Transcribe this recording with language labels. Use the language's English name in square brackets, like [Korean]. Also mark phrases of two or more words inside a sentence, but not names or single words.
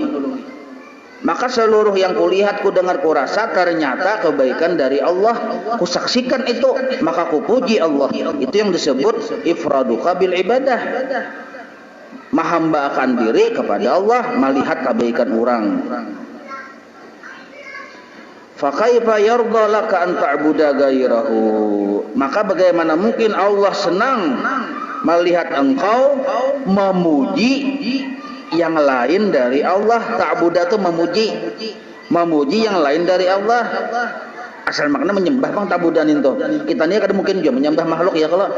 [Indonesian] Maka seluruh yang kulihat, ku dengar, ku rasa ternyata kebaikan dari Allah. Ku saksikan itu, maka ku puji Allah. Itu yang disebut [Arabic] ifraduka bil ibadah. [Indonesian] Menghambakan diri kepada Allah, melihat kebaikan orang. [Arabic] Fa kaifa yardha laka an ta'budu ghairahu, [Indonesian] maka bagaimana mungkin Allah senang melihat engkau memuji yang lain dari Allah. Ta'budu itu memuji yang lain dari Allah. Asal makna menyembah bang tabudan itu. Kita ini kadang mungkin juga menyembah makhluk ya kalau.